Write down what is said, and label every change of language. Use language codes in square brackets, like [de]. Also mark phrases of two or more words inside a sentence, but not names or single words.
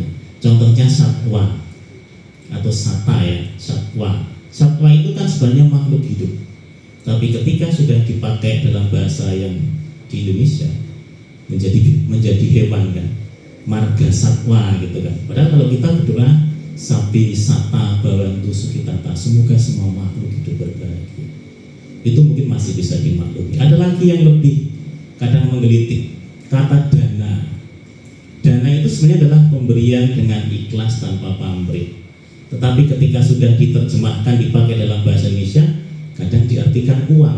[id] Contohnya satwa atau sata ya, satwa. Satwa itu kan sebenarnya makhluk hidup. Tapi ketika sudah dipakai dalam bahasa yang di Indonesia menjadi hewan kan, marga satwa gitu kan. Padahal kalau kita berdoa [pi] sapi sata bawantu sukitata, [id] semoga semua makhluk hidup berbahagia, itu mungkin masih bisa dimaklumi. Ada lagi yang lebih kadang menggelitik, kata dana. Dana itu sebenarnya adalah pemberian dengan ikhlas tanpa pamrih. Tetapi ketika sudah diterjemahkan dipakai dalam bahasa Indonesia, kadang diartikan uang.